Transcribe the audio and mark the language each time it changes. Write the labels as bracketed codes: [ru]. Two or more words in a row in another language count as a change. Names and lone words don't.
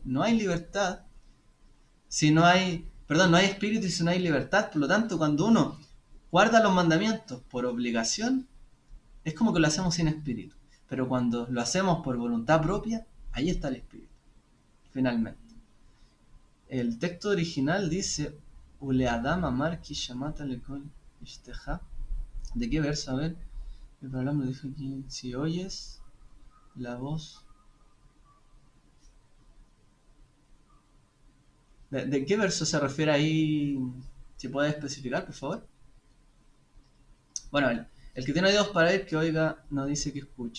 [es] No hay libertad si no hay, perdón, no hay espíritu y si no hay libertad. Por lo tanto, cuando uno guarda los mandamientos por obligación, es como que lo hacemos sin espíritu. Pero cuando lo hacemos por voluntad propia, ahí está el espíritu, finalmente. El texto original dice, [he] ולאדם אמר כי שמעת לקול אשתך. [es] ¿De qué verso? A ver. El programa lo dijo aquí. Si oyes la voz. ¿De qué verso se refiere ahí? Si puedes especificar, por favor. Bueno, el que tiene oídos para oír, que oiga, no dice que escuche.